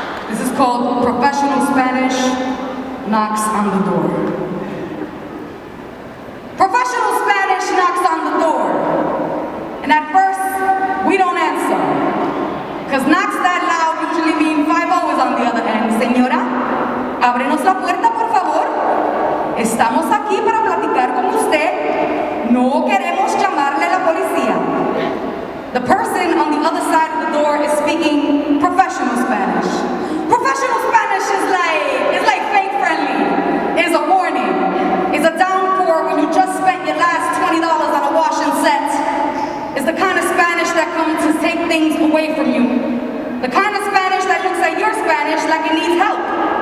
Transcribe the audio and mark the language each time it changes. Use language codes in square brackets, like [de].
[en] This is called Professional Spanish Knocks on the Door. Professional Spanish knocks on the door. And at first, we don't answer. Because knocks that loud usually mean 5-0 is on the other end. [es] Señora, ábrenos la puerta, por favor. Estamos aquí para platicar con usted. No queremos llamarle la policía. [en] The person on the other side of the door is speaking professional Spanish. Professional Spanish is like fake friendly. It's a warning. It's a downpour when you just spent your last $20 on a washing set. It's the kind of Spanish that comes to take things away from you. The kind of Spanish that looks at your Spanish like it needs help.